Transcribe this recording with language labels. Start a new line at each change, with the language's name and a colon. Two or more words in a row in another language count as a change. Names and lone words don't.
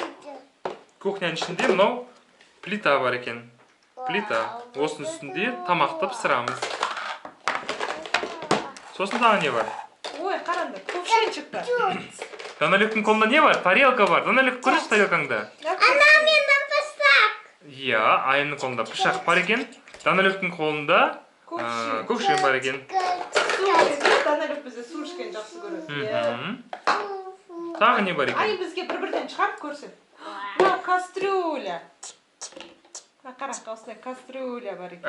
Kazakh: Кухняның ішінде мынау плита бар екен. Плита. Осының үстінде тамақты пісірамыз. Сосын тағы не бар? Ой, қараңдар, көкшен шықты. Даналектің қолында не бар? Тарелка бар. Даналек, көрші тарелкаңда.
Russian: Она мне написала.
Kazakh: Иә, Айымның қолында пышақ бар екен. Даналектің қолында көкшен бар екен. Даналек бізде су ішкен жақсы көреді. Тағы не бар Ай, екен? бізге бір-бірден шығарып көрсет. Мынау кастрюля. Қараққа осылай кастрюля бар екен.